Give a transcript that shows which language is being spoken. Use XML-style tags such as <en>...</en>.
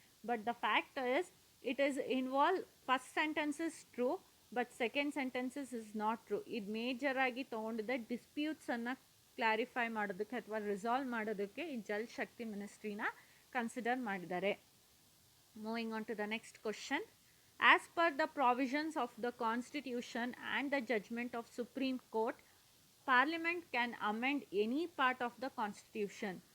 <en>But the fact is it is involve. First sentence is true but second sentence is not true.</en> <kn>ಇದು major ಆಗಿ ತೊಗೊಂಡಿದ್ದೆ disputes ಅನ್ನು clarify ಮಾಡೋದಕ್ಕೆ ಅಥವಾ resolve ಮಾಡೋದಕ್ಕೆ ಈ ಜಲ್ ಶಕ್ತಿ ಮಿನಿಸ್ಟ್ರಿನ ಕನ್ಸಿಡರ್ ಮಾಡಿದ್ದಾರೆ.</kn> <en>Moving on to the next question. As per the provisions of the constitution and the judgment of Supreme Court, parliament can amend any part of the constitution.</en>